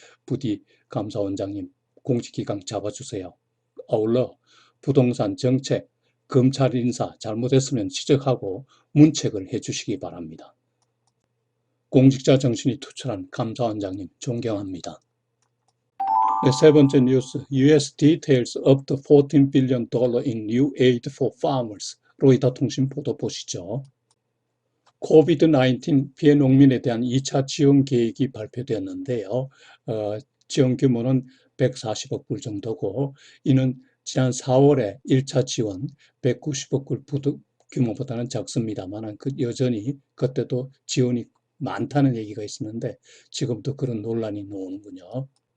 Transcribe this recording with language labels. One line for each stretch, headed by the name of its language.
Korean: 부디 감사원장님 공직기강 잡아주세요. 아울러 부동산 정책, 검찰 인사 잘못했으면 지적하고 문책을 해주시기 바랍니다. 공직자 정신이 투철한 감사원장님 존경합니다. 네, 세 번째 뉴스,
English: US details up to $14 billion in new aid for farmers.
Korean: 로이터 통신 보도 보시죠. 코비드-19 피해 농민에 대한 2차 지원 계획이 발표되었는데요. 지원 규모는 140억 불 정도고 이는 지난 4월에 1차 지원 190억 불 규모보다는 작습니다만 여전히 그때도 지원이 많다는 얘기가 있었는데 지금도 그런 논란이 나오는군요.